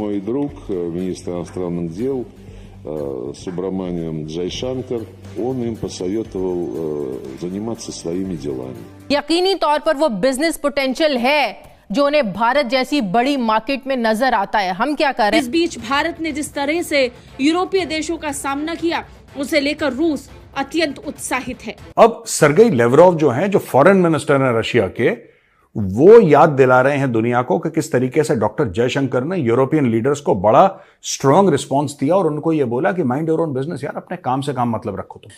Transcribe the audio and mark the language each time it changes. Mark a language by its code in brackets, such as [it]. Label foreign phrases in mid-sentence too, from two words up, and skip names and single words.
[ru] мой друг, министр иностранных дел Субраманиан Джайшанкар, он им посоветовал заниматься своими делами. [hi] यकीनी तौर पर वो [en] business potential [hi] है जो उन्हें भारत जैसी बड़ी मार्केट में नजर आता है। हम क्या कर रहे हैं? इस बीच भारत ने जिस तरह से यूरोपीय देशों का सामना किया, उसे लेकर रूस अत्यंत उत्साहित है। अब सरगेई लेवरोव जो हैं, जो [en] foreign minister [hi] हैं रशिया के, वो याद दिला रहे हैं दुनिया को कि किस तरीके से डॉक्टर जयशंकर ने [en] European leaders [hi] को बड़ा [en] strong response [hi] दिया और उनको ये बोला कि [en] mind your own business [hi] यार, अपने काम से काम मतलब रखो तुम।